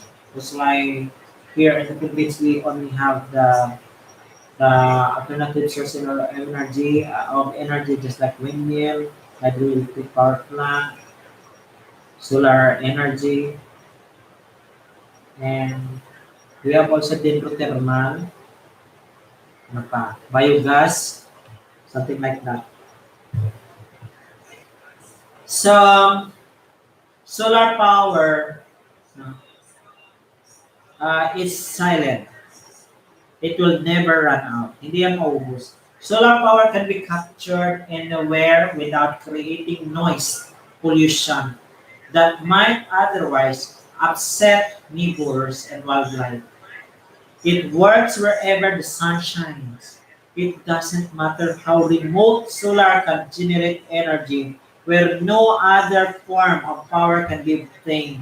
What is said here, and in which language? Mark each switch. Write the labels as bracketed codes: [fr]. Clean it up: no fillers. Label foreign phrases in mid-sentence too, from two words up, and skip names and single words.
[en] That's why here in the Philippines we only have the alternative source of energy just like windmill, hydroelectric power plant, solar energy, and we have also dendrothermal, [hil] ano pa, [en] biogas, something like that. So, solar power is silent. It will never run out. [hil] Hindi yan maubos. [en] Solar power can be captured anywhere without creating noise, pollution that might otherwise upset neighbors and wildlife. It works wherever the sun shines. It doesn't matter how remote solar can generate energy where no other form of power can be obtained.